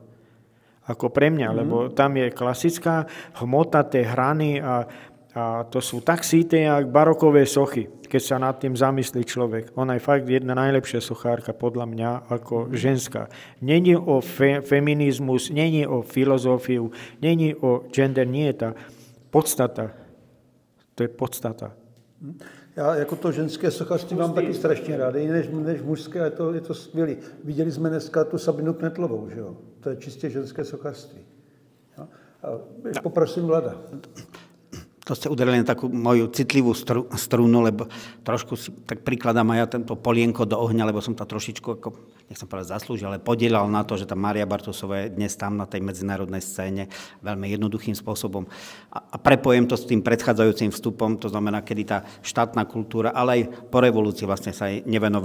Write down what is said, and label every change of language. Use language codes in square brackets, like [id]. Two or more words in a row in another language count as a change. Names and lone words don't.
[sk] Ako pre mňa, lebo tam je klasická hmota, tie hrany a to sú tak síte, jak barokové sochy, keď sa nad tým zamyslí človek. Ona je fakt jedna najlepšia sochárka, podľa mňa, ako ženská. Není o feminizmus, není o filozofiu, není o gender, nie je tá podstata. To je podstata. [cs] Já jako to ženské sochařství mám taky strašně rád, než mužské, je to skvělé. Viděli jsme dneska tu Sabinu Knetlovou, že jo? To je čistě ženské sochařství. Poprosím Vlada. [sk] To ste udarili na takú moju citlivú strunu, lebo trošku si tak prikladám aj ja tento polienko do ohňa, lebo som to trošičku, ako, nechcem povedať zaslúžil, ale podielal na to, že tá Mária Bartusová je dnes tam na tej medzinárodnej scéne veľmi jednoduchým spôsobom. A prepojem to s tým predchádzajúcim vstupom, to znamená, kedy tá štátna kultúra, ale aj po revolúcii vlastne sa jej nevenovala.